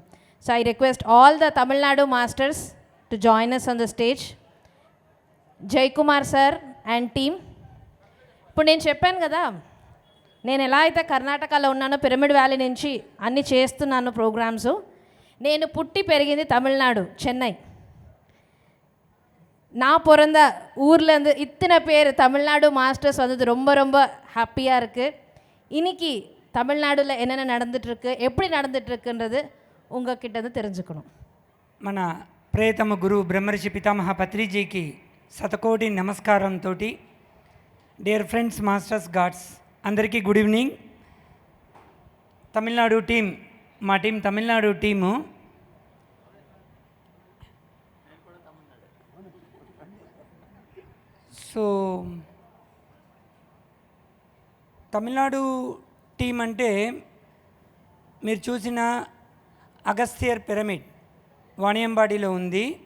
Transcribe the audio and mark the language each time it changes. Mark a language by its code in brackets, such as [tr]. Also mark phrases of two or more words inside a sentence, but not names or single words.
[en] So I request all the Tamil Nadu masters to join us on the stage. Jayakumar sir and team. [te] ఇప్పుడు నేను చెప్పాను కదా, నేను ఎలా అయితే కర్ణాటకలో ఉన్నానో పిరమిడ్ వ్యాలీ నుంచి అన్నీ చేస్తున్నాను ప్రోగ్రామ్స్. నేను పుట్టి పెరిగింది తమిళనాడు, చెన్నై. [ta] நான் பிறந்த ஊர்லேருந்து இத்தனை பேர் தமிழ்நாடு மாஸ்டர்ஸ் வந்தது ரொம்ப ரொம்ப ஹாப்பியாக இருக்குது. இன்றைக்கி தமிழ்நாடுல என்னென்ன நடந்துகிட்ருக்கு, எப்படி நடந்துகிட்ருக்குன்றது உங்ககிட்ட தெரிஞ்சுக்கணும். [te] మన ప్రియతమ గురువు బ్రహ్మర్షి పితామహ పత్రిజీకి శతకోటి నమస్కారంతో [en] dear friends, masters, gods, [te] అందరికీ [en] good evening. [te] తమిళనాడు టీం, మా టీం తమిళనాడు టీము సో తమిళనాడు టీం అంటే మీరు చూసిన అగస్త్యర్ పిరమిడ్ వాణియంబాడిలో ఉంది.